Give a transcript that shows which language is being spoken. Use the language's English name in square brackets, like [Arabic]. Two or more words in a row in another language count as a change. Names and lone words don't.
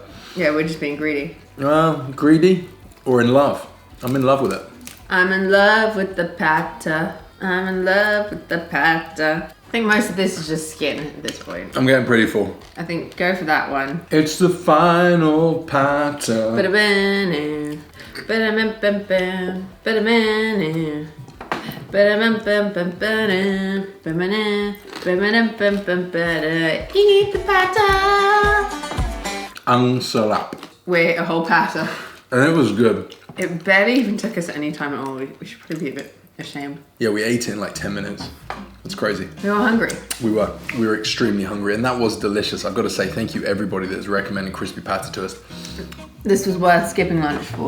[English] Yeah, we're just being greedy. Greedy or in love? I'm in love with it. I'm in love with the pata. I'm in love with the pata. I think most of this is just skin at this point. I'm getting pretty full. I think go for that one. It's the final pata. Ba-da-ba-na, ba-da-bam-bam-bam, ba-da-ba-na, ba-da-bam-bam-bam-ba-da, ba-ba-na, ba-ba-dam-bam-bam-ba-da. Eat the pata. [Filipino] Ang sarap. [English] We ate a whole pata. And it was good. It barely even took us any time at all. We should probably be a bit A shame. Yeah, we ate it in like 10 minutes. It's crazy. We were hungry. We were extremely hungry, and that was delicious. I've got to say thank you everybody that's recommending crispy pata to us. This was worth skipping lunch for.